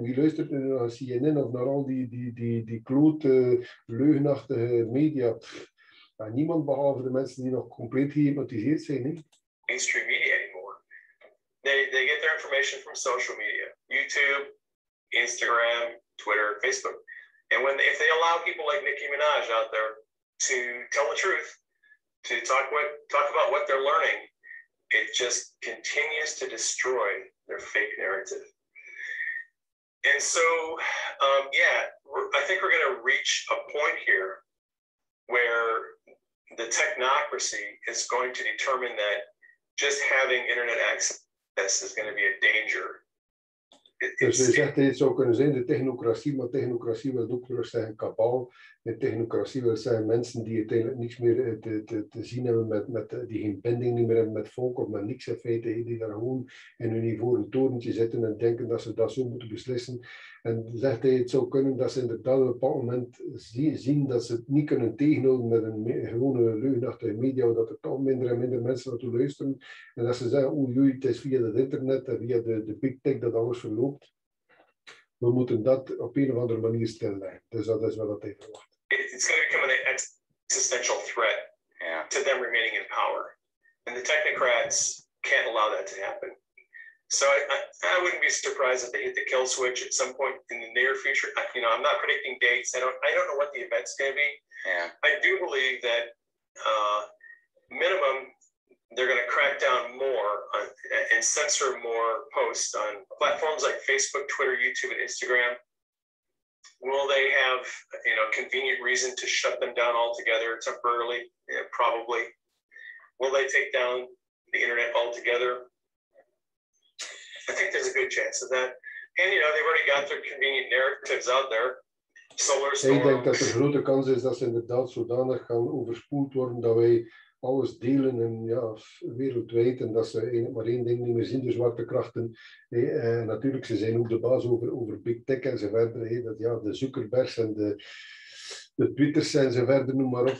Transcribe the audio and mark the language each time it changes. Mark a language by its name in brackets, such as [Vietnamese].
[Dutch] Wie luistert nu naar CNN of naar al die klote, leugenachtige media? Niemand behalve de mensen die nog compleet gehypnotiseerd zijn. [English] Mainstream media anymore. They get their information from social media. YouTube, Instagram, Twitter, Facebook. And if they allow people like Nicki Minaj out there to tell the truth, to talk about what they're learning, it just continues to destroy their fake narrative. And so, I think we're going to reach a point here where the technocracy is going to determine that just having internet access is going to be a danger. [Dutch] Dus je zegt het zou kunnen zijn de technocratie, maar technocratie wil ook terug zeggen Cabal. In technocratie wil zeggen mensen die uiteindelijk niks meer te zien hebben die geen binding meer hebben met volk of met niks in feite, die daar gewoon in hun ivoren torentje zitten en denken dat ze dat zo moeten beslissen. En zegt hij, het zou kunnen dat ze inderdaad op een bepaald moment zien dat ze het niet kunnen tegenhouden met een gewone leugenachtige media, dat er toch minder en minder mensen naartoe luisteren. En dat ze zeggen, oei, het is via het internet en via de big tech dat alles verloopt. We moeten dat op een of andere manier stilleggen. Dus dat is wat hij verwacht. [English] It's going to become an existential threat to them remaining in power. And the technocrats can't allow that to happen. So I wouldn't be surprised if they hit the kill switch at some point in the near future. I'm not predicting dates. I don't know what the event's going to be. Yeah. I do believe that minimum they're going to crack down more and censor more posts on platforms like Facebook, Twitter, YouTube, and Instagram. Will they have convenient reason to shut them down altogether temporarily? Yeah, probably. Will they take down the internet altogether? I think there's a good chance of that. And they've already got their convenient narratives out there. Solar storm. [Dutch] Ik denk dat er een grote kans is dat ze inderdaad zodanig gaan overspoeld worden dat wij alles delen en wereldwijd en dat ze eigenlijk maar één ding niet meer zien, de zwarte krachten. Natuurlijk, ze zijn ook de baas over big tech en zo verder. De Zuckerbergs en de Twitters en zo verder, noem maar op.